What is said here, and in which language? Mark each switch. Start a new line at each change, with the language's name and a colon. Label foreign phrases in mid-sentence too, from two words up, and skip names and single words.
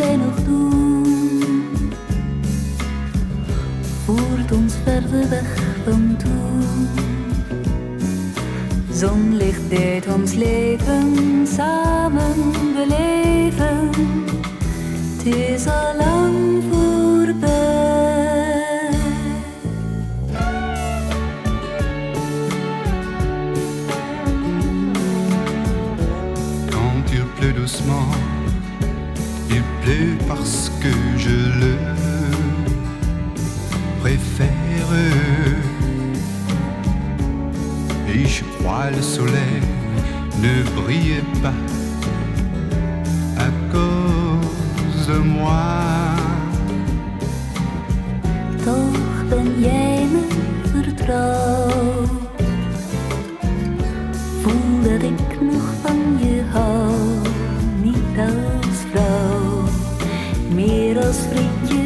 Dutch: nog doen, voert ons verder weg dan toen. Zonlicht deed ons leven samen beleven, het is al lang voorbij.
French: Quand il pleut doucement, il pleut parce que je le préfère. Et je crois le soleil ne brille pas à cause de moi.
Dutch: Toch ben jij me vertrouwd. Voel dat ik nog van je hou, niet als vrouw, meer als vriendje.